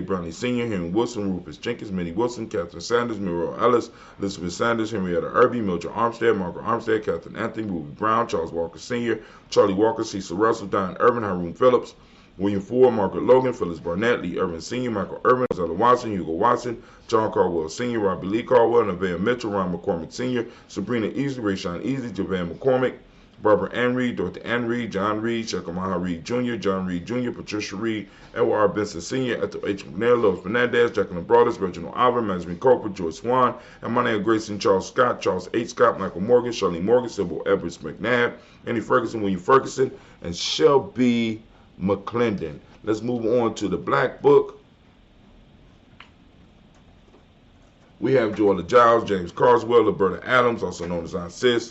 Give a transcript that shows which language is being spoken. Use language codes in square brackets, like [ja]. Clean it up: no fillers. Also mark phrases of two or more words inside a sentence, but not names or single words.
[en] Brownlee Sr., Henry Wilson, Rufus Jenkins, Minnie Wilson, Catherine Sanders, Muriel Ellis, Elizabeth Sanders, Henrietta Irby, Mildred Armstead, Margaret Armstead, Catherine Anthony, Ruby Brown, Charles Walker Sr., Charlie Walker, Cecil Russell, Diane Irvin, Haroon Phillips, William Ford, Margaret Logan, Phyllis Barnett, Lee Irvin Sr., Michael Irvin, Zella Watson, Hugo Watson, John Caldwell Sr., Robbie Lee Caldwell, Nevaeh Mitchell, Ron McCormick Sr., Sabrina Easley, Rayshawn Easley, Javan McCormick, Barbara Ann Reed, Dorothy Ann Reed, John Reed, Shekamaha Reed Jr., John Reed Jr., Patricia Reed, Edward R. Benson Sr., Ethel H. McNair, Lois Fernandez, Jacqueline Broadus, Reginald Oliver, Masmin Coper, Joyce Swan, and my name Grayson Charles Scott, Charles H. Scott, Michael Morgan, Charlene Morgan, Sybil Edwards McNabb, Andy Ferguson, William Ferguson, and Shelby McClendon. Let's move on to the Black Book. We have Joella Giles, James Carswell, Roberta Adams, also known as Aunt Sis.